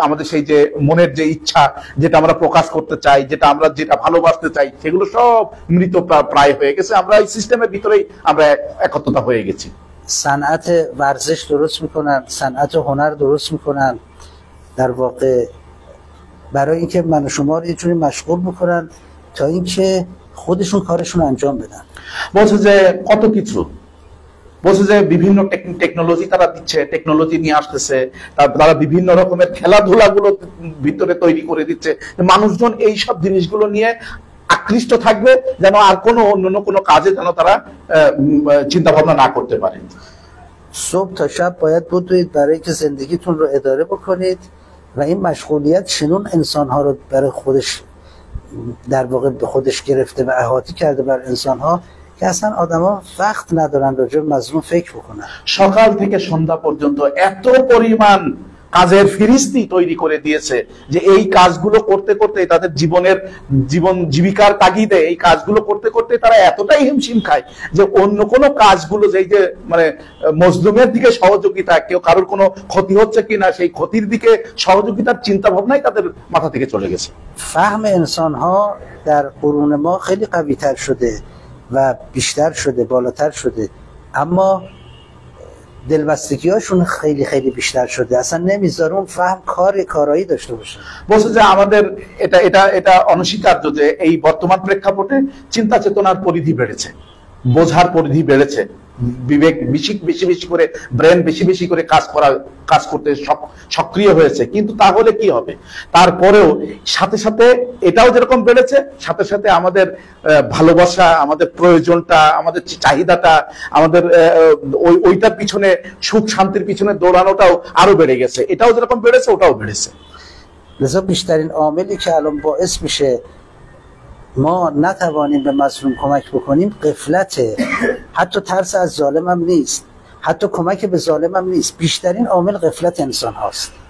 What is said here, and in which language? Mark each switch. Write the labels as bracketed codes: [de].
[bn] সেই যে মনের যে ইচ্ছা যেটা আমরা প্রকাশ করতে চাই যেটা ভালোবাসতে চাই সেগুলো সব মৃত প্রায় হয়ে গেছে আমরা এই সিস্টেমের ভিতরেই আমরা একত্রতা হয়ে গেছি [fa] صنعت ورزش درست میکنن صنعت هنر درست میکنن در واقع برای اینکه من و شما رو یه جوری مشغول میکنن تا اینکه خودشون کارشون انجام بدن [bn] বলছে যে কত কিছু বলছে যে বিভিন্ন টেকনোলজি তারা দিচ্ছে টেকনোলজি নিয়ে আসতেছে তারা বিভিন্ন রকমের খেলাধুলাগুলো ভিতরে তৈরি করে দিচ্ছে মানুষজন এই সব জিনিসগুলো নিয়ে আকৃষ্ট থাকবে যেন আর অন্য কোনো কাজে যেন তারা চিন্তা ভাবনা না করতে পারে [fa] صبح تا شب باید بدوید برای اینکه زندگیتون رو اداره بکنید و این مشغولیت چنون انسانها رو برای خودش در واقع به خودش گرفته و احاطه کرده بر انسانها که اصلا آدما وقت ندارن راجع به مظلوم فکر بکنن [bn] সকাল থেকে সন্ধ্যা পর্যন্ত এত পরিমাণ কাজের ফিরিস্তি তৈরি করে দিয়েছে যে এই কাজগুলো করতে করতে তাদের জীবিকার তাগিদে এই কাজগুলো করতে করতে তারা এতটাই হিমশিম খায় যে অন্য কোনো কাজগুলো যে মানে মজলুমের দিকে সহযোগিতা কারোর কোনো ক্ষতি হচ্ছে কিনা সেই ক্ষতির দিকে সহযোগিতার চিন্তা ভাবনাই তাদের মাথা থেকে চলে গেছে [fa] فهم انسانها در قرون ما خیلی قوی‌تر شده و بیشتر شده بالاتر شده اما دلبستگی‌هاشون خیلی خیلی بیشتر شده اصلا نمیذاره اون فهم کارایی داشته باشه [bn] বলছে যে আমাদের এটা অনস্বীকার্য যে এই বর্তমান প্রেক্ষাপটে চিন্তা চেতনার পরিধি বেড়েছে বোঝার পরিধি বেড়েছে বিবেক বেশি বেশি করে ব্রেন বেশি করে কাজ করতে সক্রিয় হয়েছে কিন্তু তাহলে কি হবে তারপরেও সাথে সাথে এটাও যেরকম বেড়েছে সাথে সাথে আমাদের ভালোবাসা আমাদের প্রয়োজনটা আমাদের চাহিদাটা আমাদের ওইটার পিছনে সুখ শান্তির পিছনে দৌড়ানোটাও আরো বেড়ে গেছে এটাও যেরকম বেড়েছে ওটাও বেড়েছে [fa] لذا بیشترین عاملی که الان باعث میشه ما نتوانیم به مظلوم کمک بکنیم غفلته حتی ترس از ظالم هم نیست حتی کمک به ظالم هم نیست بیشترین عامل غفلت انسان هاست